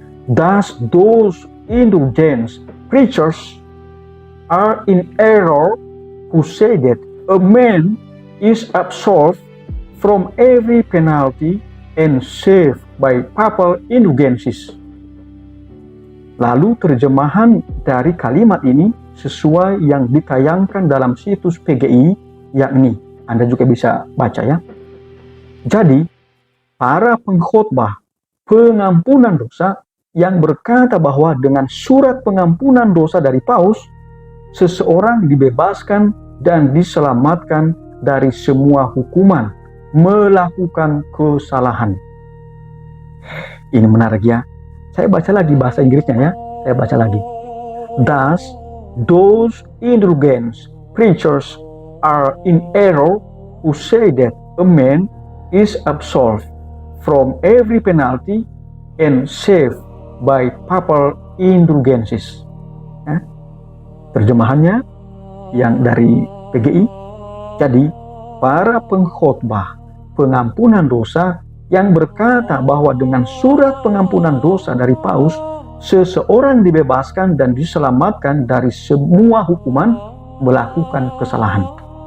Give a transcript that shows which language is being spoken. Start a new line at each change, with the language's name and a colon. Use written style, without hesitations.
English: Thus those indulgent preachers are in error who say that a man is absolved from every penalty and saved by papal indulgences.
Indonesian: Lalu terjemahan dari kalimat ini sesuai yang ditayangkan dalam situs PGI, yakni Anda juga bisa baca ya. Jadi, para pengkhotbah pengampunan dosa yang berkata bahwa dengan surat pengampunan dosa dari Paus, seseorang dibebaskan dan diselamatkan dari semua hukuman melakukan kesalahan. Ini menarik ya. Saya baca lagi bahasa Inggrisnya ya. Saya baca lagi.
English: Thus, those indulgent preachers are in error who say that a man is absolved from every penalty and saved by papal indulgences.
Indonesian: Ya. Terjemahannya yang dari PGI. Jadi, para pengkhotbah pengampunan dosa yang berkata bahwa dengan surat pengampunan dosa dari Paus, seseorang dibebaskan dan diselamatkan dari semua hukuman melakukan kesalahan.